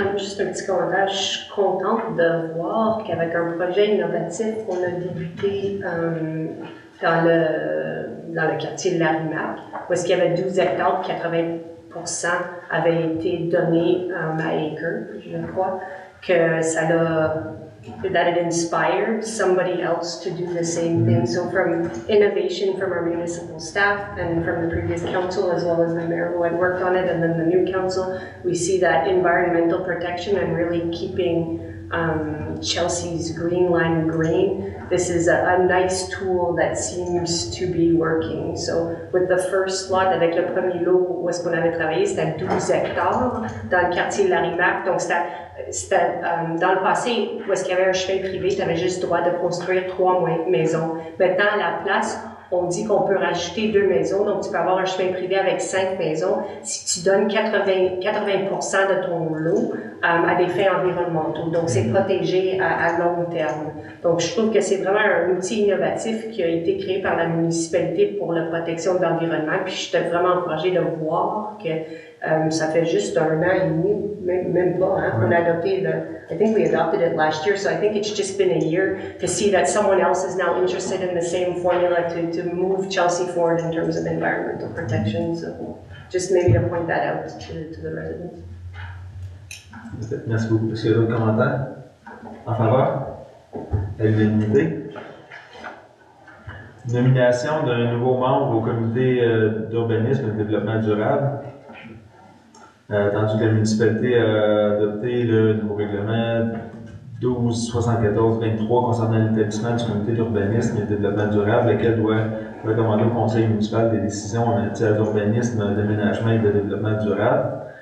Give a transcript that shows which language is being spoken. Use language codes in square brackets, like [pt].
[fr] Juste un petit commentaire. Je suis contente de voir qu'avec un projet innovatif, on a débuté dans le quartier de Larimac, où est-ce qu'il y avait 12 hectares, 80% avaient été donnés à Acre, je crois, que ça l'a, [en] that it inspired somebody else to do the same thing. So from innovation from our municipal staff and from the previous council, as well as the mayor who had worked on it, and then the new council, we see that environmental protection and really keeping Chelsea's green line green. This is a nice tool that seems to be working. So with the first lot, [fr] avec le premier lot où est-ce qu'on avait travaillé, c'était 12 hectares dans le quartier de Larimac. Donc c'était dans le passé, où est-ce qu'il y avait un chemin privé, tu avais juste le droit de construire 3 maisons. Maintenant, à la place, on dit qu'on peut rajouter 2 maisons, donc tu peux avoir un chemin privé avec 5 maisons si tu donnes 80% de ton lot à des fins environnementaux. Donc, c'est protégé à long terme. Donc, je trouve que c'est vraiment un outil innovatif qui a été créé par la municipalité pour la protection de l'environnement. Puis, j'étais vraiment encouragée de voir que ça fait juste 1 an et demi, même pas, hein, qu'on a adopté [en] I think we adopted it last year, so I think it's just been a year to see that someone else is now interested in the same formula to move Chelsea forward in terms of environmental protection. So just maybe to point that out to the residents. [fr] Merci beaucoup. Est-ce qu'il y a d'autres commentaires? En faveur? À l'unanimité. Nomination d'un nouveau membre au comité d'urbanisme et de développement durable. Tandis que la municipalité a adopté le nouveau règlement 1274-23 concernant l'établissement du comité d'urbanisme et de développement durable, lequel doit recommander au conseil municipal des décisions en matière d'urbanisme, d'aménagement et de développement durable.